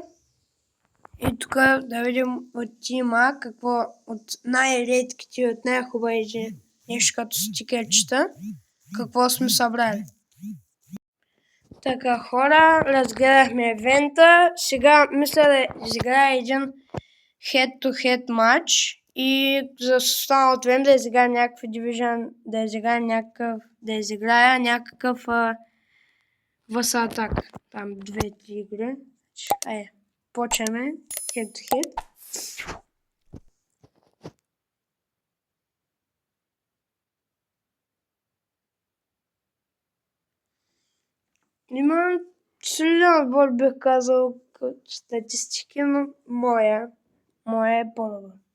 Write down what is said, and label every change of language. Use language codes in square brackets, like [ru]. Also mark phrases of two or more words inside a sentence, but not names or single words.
[bg] И тук да видим от тима какво от най-редките и от най-хубавите нещо като стикерчета, какво сме събрали. Така хора, разгледахме евента. Сега мисля да изиграя един head-to-head матч и за останалото време да изиграя някакви Division, да изиграя някакъв VS Attack. Там 2-3 игри. Почваме head-to-head. Има солиден отбор, бих казал, като статистики, но моя е по-добър.